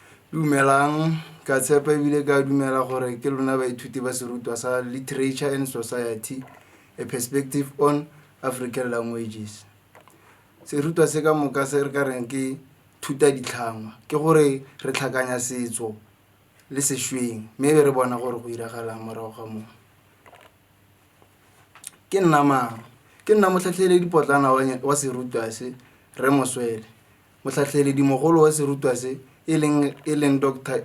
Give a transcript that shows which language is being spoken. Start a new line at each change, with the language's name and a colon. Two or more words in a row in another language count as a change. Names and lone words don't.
Tswana: Dumelang ka tshepa ebile ka dumela gore ke lona baithuti ba serutwa sa
English: Literature and Society, a perspective on African languages.
Tswana: Serutwa se ka moka se re ka reng ke thuta ditlhangwa, ke gore re tlhakanya setso le sešweng mme be re bona gore go iragalang morago ga moo. Ke nna mang? Ke nna motlhatlheledi potlana wa serutwa se Re Moswele, motlhatlheledi mogolo wa serutwa se e leng Dr.